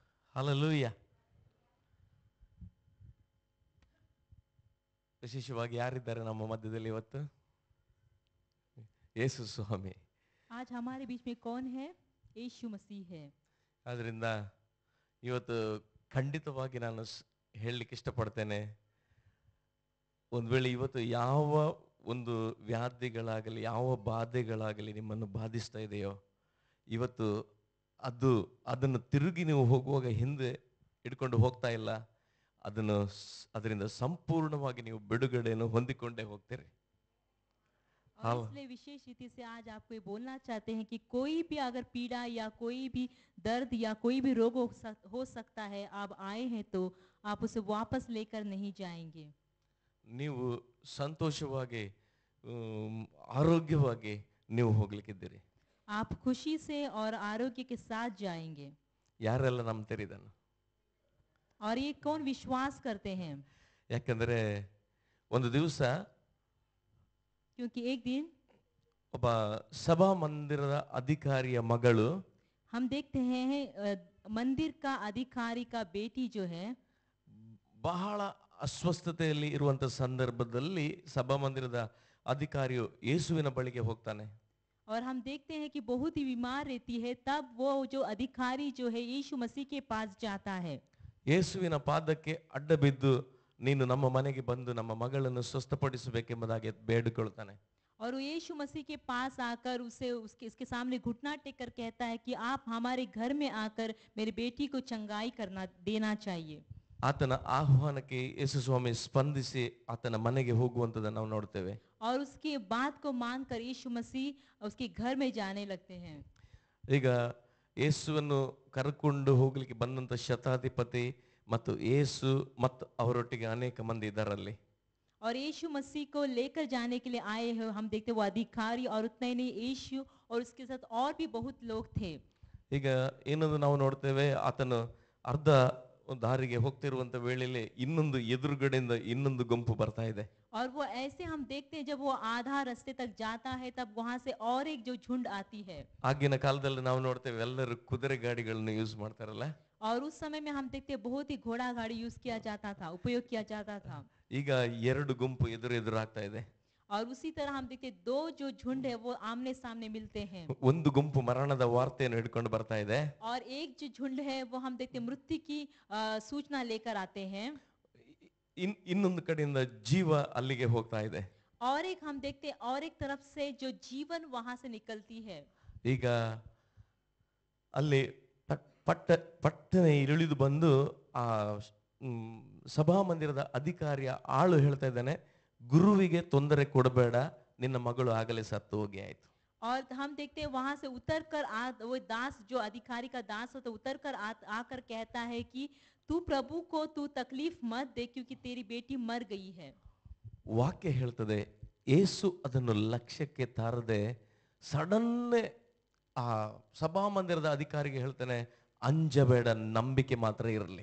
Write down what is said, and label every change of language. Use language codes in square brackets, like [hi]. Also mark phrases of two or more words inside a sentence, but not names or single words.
[kn] ಹಲ್ಲೆಲೂಯಾ. ವಿಶೇಷವಾಗಿ ಯಾರಿದ್ದಾರೆ ನಮ್ಮ ಮಧ್ಯದಲ್ಲಿ ಇವತ್ತು? ಯೇಸು ಸ್ವಾಮಿ. [hi] आज हमारे बीच में कौन है? यीशु मसीह है। [kn] ಆದ್ರಿಂದ ಇವತ್ತು ಖಂಡಿತವಾಗಿ ನಾನು ಹೇಳಲಿಕ್ಕೆ ಇಷ್ಟಪಡ್ತೇನೆ, ಒಂದು ವೇಳೆ ಇವತ್ತು ಯಾವ ಒಂದು ವ್ಯಾಧಿಗಳಾಗಲಿ ಯಾವ ಬಾಧೆಗಳಾಗಲಿ ನಿಮ್ಮನ್ನು ಬಾಧಿಸ್ತಾ ಇದೆಯೋ, ಇವತ್ತು ಅದನ್ನು ತಿರುಗಿ ನೀವು ಹೋಗುವಾಗ ಹಿಂದೆ ಹಿಡ್ಕೊಂಡು ಹೋಗ್ತಾ ಇಲ್ಲ, ಅದರಿಂದ ಸಂಪೂರ್ಣವಾಗಿ ನೀವು ಬಿಡುಗಡೆಯನ್ನು ಹೊಂದಿಕೊಂಡೇ ಹೋಗ್ತೀರಿ. [hi] और इसलिए विशेष रीति से आज आपको ये बोलना चाहते हैं कि कोई भी अगर पीड़ा या कोई भी दर्द या कोई भी रोग हो सकता है, आप आए हैं तो आप उसे वापस लेकर नहीं जाएंगे। [kn] ನೀವು ಸಂತೋಷವಾಗಿ ಆರೋಗ್ಯವಾಗಿ ನೀವು ಹೋಗ್ಲಿಕ್ಕಿದ್ದೀರಿ. [hi] आप खुशी से और आरोग्य के साथ जाएंगे। [kn] ಯಾರೆಲ್ಲ ನಂಬ್ತೀರಿ ಇದನ್ನು? [hi] और ये कौन विश्वास करते हैं? [kn] ಯಾಕಂದ್ರೆ ಒಂದು ದಿವಸ [hi] क्योंकि एक दिन [kn] ಒಬ್ಬ ಸಭಾ ಮಂದಿರದ ಅಧಿಕಾರಿಯ ಮಗಳು, [hi] हम देखते हैं मंदिर का अधिकारी का बेटी जो है, [kn] ಬಹಳ ಅಸ್ವಸ್ಥತೆಯಲ್ಲಿ ಇರುವಂತ ಸಂದರ್ಭದಲ್ಲಿ ಸಭಾ ಮಂದಿರದ ಅಧಿಕಾರಿಯು ಯೇಸುವಿನ ಬಳಿಗೆ ಹೋಗ್ತಾನೆ. [hi] और हम देखते हैं कि बहुत ही बीमार रहती है, तब वो जो अधिकारी जो है यीशु मसीह के पास जाता है। [kn] ಯೇಸುವಿನ ಪಾದಕ್ಕೆ ಅಡ್ಡ ಬಿದ್ದು, ನೀನು ನಮ್ಮ ಮನೆಗೆ ಬಂದು ನಮ್ಮ ಮಗಳನ್ನು ಸ್ವಸ್ಥಪಡಿಸಬೇಕೆಂಬುದಾಗಿ ಬೇಡಿಕೊಳ್ತಾನೆ. [hi] और वो यीशु मसीह के पास आकर उसके सामने घुटना टेक कर कहता है कि आप हमारे घर में आकर मेरी बेटी को चंगाई देना चाहिए। [kn] ಆತನ ಆಹ್ವಾನಕ್ಕೆ ಯೇಸು ಸ್ವಾಮಿ ಸ್ಪಂದಿಸಿ ಆತನ ಮನೆಗೆ ಹೋಗುವಂತದನ್ನು ನಾವು ನೋಡ್ತೇವೆ. [hi] और उसके बात को मानकर यीशु मसीह उसके घर में जाने लगते हैं। [kn] ಈಗ ಯೇಸುವನ್ನು ಕರ್ಕೊಂಡು ಹೋಗ್ಲಿಕ್ಕೆ ಬಂದಂತ ಶತಾಧಿಪತಿ ಮತ್ತು ಯೇಸು ಮತ್ತು ಅವರೊಟ್ಟಿಗೆ ಅನೇಕ ಮಂದಿ ಇದರಲ್ಲಿ. [hi] और यीशु मसीह को लेकर जाने के लिए आए हैं, हम देखते वो अधिकारी और उतने नहीं यीशु और उसके साथ और भी बहुत लोग थे। [kn] ಈಗ ಏನದು ನಾವು ನೋಡ್ತೇವೆ, ಆತನು ಅರ್ಧ ದಾರಿಗೆ ಹೋಗ್ತಿರುವಂತ ವೇಳೆಯಲ್ಲಿ ಇನ್ನೊಂದು ಎದುರುಗಡೆಯಿಂದ ಇನ್ನೊಂದು ಗುಂಪು ಬರ್ತಾ ಇದೆ. [hi] और वो ऐसे हम देखते हैं जब वो आधा रास्ते तक जाता है तब वहां से और एक जो झुंड आती है। [kn] ಆಗಿನ ಕಾಲದಲ್ಲಿ ನಾವು ನೋಡ್ತೇವೆ ಎಲ್ಲರೂ ಕುದುರೆ ಗಾಡಿಗಳನ್ನು ಯೂಸ್ ಮಾಡ್ತಾರಲ್ಲ. [hi] और उस समय में हम देखते हैं बहुत ही घोड़ा गाड़ी यूज किया जाता था, उपयोग किया जाता था। [kn] ಈಗ ಎರಡು ಗುಂಪು ಎದುರಾಗ್ತಾ ಇದೆ. [hi] और उसी तरह हम देखते दो जो झुंड है वो आमने सामने मिलते हैं। [kn] ಒಂದು ಗುಂಪು ಮರಣದ ವಾರ್ತೆಯನ್ನು ಹಿಡ್ಕೊಂಡು ಬರ್ತಾ ಇದೆ. [hi] और एक जो झुंड है वो हम देखते मृत्यु की सूचना लेकर आते हैं। [kn] ಇನ್ನೊಂದು ಕಡೆಯಿಂದ ಜೀವ ಅಲ್ಲಿಗೆ ಹೋಗ್ತಾ ಇದೆ. [hi] और एक हम देखते और एक तरफ से जो जीवन वहां से निकलती है। [kn] ಈಗ ಅಲ್ಲಿ ಪಟ್ಟನೆ ಇಳಿದು ಬಂದು ಆ ಸಭಾ ಮಂದಿರದ ಅಧಿಕಾರಿಯ ಆಳು ಹೇಳ್ತಾ ಇದ್ದಾನೆ, ಗುರುವಿಗೆ ತೊಂದರೆ ಕೊಡಬೇಡ, ನಿನ್ನ ಮಗಳು ಆಗಲೇ ಸತ್ತು ಹೋಗಿ ಆಯ್ತು. [hi] और हम देखते हैं वहां से उतर कर वो दास जो अधिकारी का दास होता है उतर कर आकर कहता है कि तू प्रभु को तू तकलीफ मत दे क्योंकि तेरी बेटी मर गई है। [kn] ವಾಕ್ಯ ಹೇಳ್ತದೆ, ಯೇಸು ಅದನ್ನು ಲಕ್ಷ್ಯಕ್ಕೆ ತಾರದೆ ಸಡನ್ ಆ ಸಭಾ ಮಂದಿರದ ಅಧಿಕಾರಿಗೆ ಹೇಳ್ತಾನೆ, ಅಂಜಬೇಡ, ನಂಬಿಕೆ ಮಾತ್ರ ಇರಲಿ.